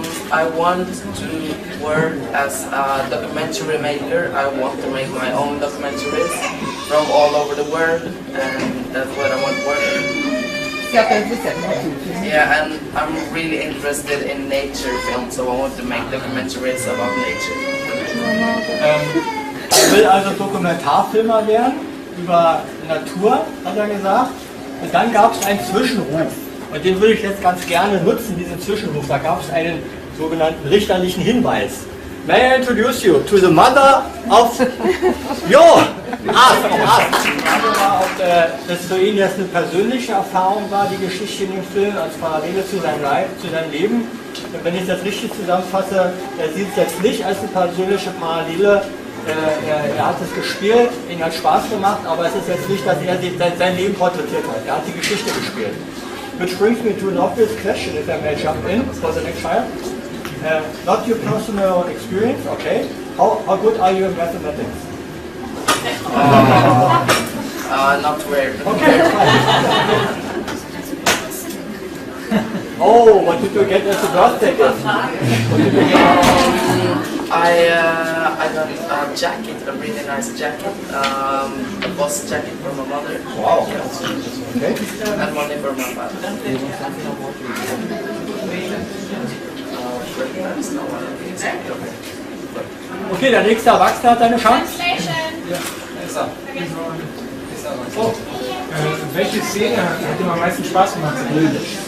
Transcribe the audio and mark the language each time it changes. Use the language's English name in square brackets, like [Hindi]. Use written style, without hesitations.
[English] I want to work as a documentary maker. I want to make my own documentaries from all over the world, and that's what I want to work in. Yeah, and I'm really interested in nature films, so I want to make documentaries about nature. [German] Er will also Dokumentarfilmer werden, über Natur, hat er gesagt. Und dann gab es einen Zwischenruf. Und den würde ich jetzt ganz gerne nutzen, diesen Zwischenruf. Da gab es einen sogenannten richterlichen Hinweis. [English] May I introduce you to the mother of your [German] das für ihn jetzt eine persönliche Erfahrung war, die Geschichte in dem Film, als Parallele zu seinem Leben. Und wenn ich das richtig zusammenfasse, er sieht es jetzt nicht als eine persönliche Parallele. Er hat es gespielt, ihm hat Spaß gemacht, aber es ist jetzt nicht, dass er sein Leben porträtiert hat. Er hat die Geschichte gespielt. [English] Which brings me to an obvious question, if I may jump in for the next child. Not your personal experience, okay. How good are you in mathematics? Not very. Okay, fine. Oh, what did you get as a birthday gift? I got a jacket, a really nice jacket, a boss jacket from my mother. Wow. Okay. And money from my father. [German] Okay, der nächste Erwachsene hat eine Chance. [English] Translation. Oh. [German] Welche Szene hat dir am meisten Spaß gemacht zu bilden?